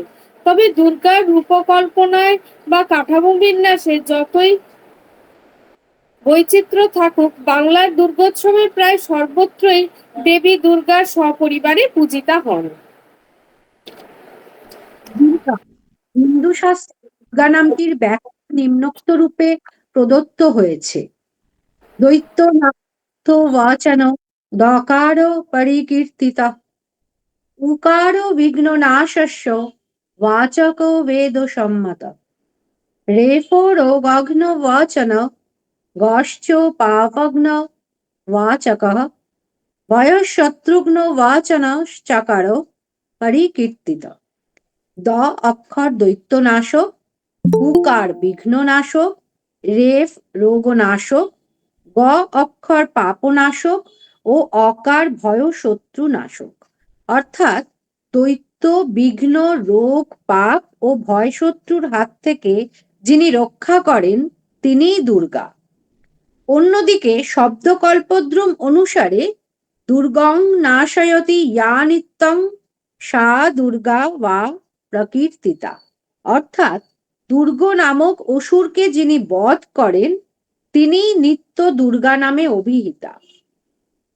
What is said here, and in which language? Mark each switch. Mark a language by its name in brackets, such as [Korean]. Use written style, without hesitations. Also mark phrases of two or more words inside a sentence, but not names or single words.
[Bangla] তবে দুর্গার রূপকল্পনায় বা কাঠামো বিন্যাসে যতই বৈচিত্র্য থাকুক, বাংলার দুর্গোৎসবের প্রায় সর্বত্রই দেবী দুর্গার সপরিবারে পূজিতা হন। দুর্গা হিন্দু শাস্ত্রে দুর্গা নামটির ব্যাখ্যা নিম্নোক্ত রূপে প্রদত্ত হয়েছে। [Sanskrit] দৈত্য নাথ বাচন দকার পরিকীর্তিত, উকার বিঘ্ন নাশস্য বাচক বেদ সম্মত, রেফো রোগঘ্ন বাচন গশ্চ পাপঘ্ন বাচক, ভয়শত্রুঘ্ন বাচন চকার পরিকীর্তিত। [Bangla] দ অক্ষর দৈত্যনাশক, উকার বিঘ্ননাশক, রেফ রোগনাশক, গ অক্ষর পাপনাশক ও অকার ভয় শত্রু নাশক। অর্থাৎ দৈত্য, বিঘ্ন, রোগ, পাপ ও ভয় শত্রুর হাত থেকে যিনি রক্ষা করেন তিনিই দুর্গা। অন্যদিকে শব্দকল্পদ্রুম অনুসারে [Sanskrit] দুর্গং নাশয়তি ইয়া নিত্যং সা দুর্গা বা প্রকীর্তিতা, [Bangla] অর্থাৎ দুর্গ নামক অসুরকে যিনি বধ করেন তিনিই নিত্য দুর্গা নামে অভিহিতা।